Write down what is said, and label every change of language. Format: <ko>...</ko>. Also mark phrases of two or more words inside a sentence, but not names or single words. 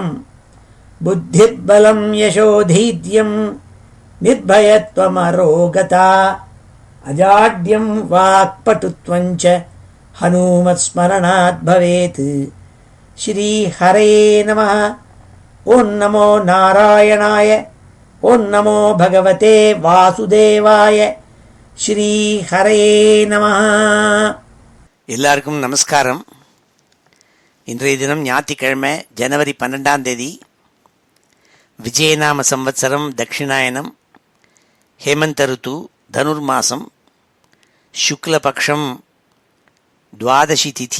<sa>बुद्धिर्बलं यशोधैर्यं निर्भयत्वमरोगता अजाड्यं वाक्पटुत्वं च हनूमत्स्मरणात् भवेत्। श्रीहरे नमः। ओं नमो नारायणाय, ओं नमो भगवते वासुदेवाय। श्रीहरे नमः।</sa> <ta>எல்லாருக்கும் நமஸ்காரம். இன்றைய தினம் ஞாயிற்றுக்கிழமை ஜனவரி 12 விஜயநாம சம்வத்சரம் தட்சிணாயனம் ஹேமந்த ருத்து தனுர்மாசம் சுக்லபக்ஷம் துவாதசி திதி.</ta>